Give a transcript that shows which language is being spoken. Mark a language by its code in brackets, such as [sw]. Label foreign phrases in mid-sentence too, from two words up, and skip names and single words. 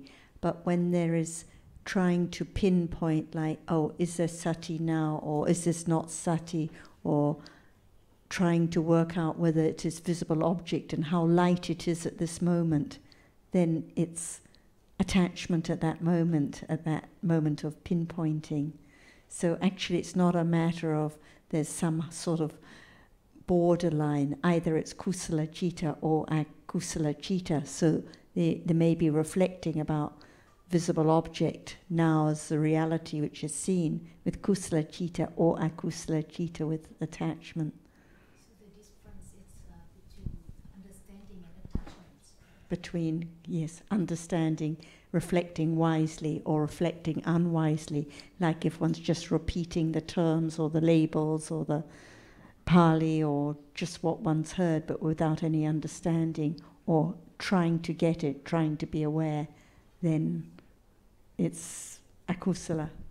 [en] But when there is trying to pinpoint, like, oh, is there sati now, or is this not sati, or trying to work out whether it is visible object and how light it is at this moment, then it's attachment at that moment of pinpointing. So actually it's not a matter of there's some sort of borderline, either it's [pi] kusala citta [en] or [pi] akusala citta. [en] So they may be reflecting about visible object now as the reality which is seen with [pi] kusala citta [en] or [pi] akusala citta [en] with attachment. So the difference is between understanding and attachment. Between, yes, understanding, reflecting wisely or reflecting unwisely, like if one's just repeating the terms or the labels or the Pali or just what one's heard but without any understanding, or trying to get it, trying to be aware, then it's akusala.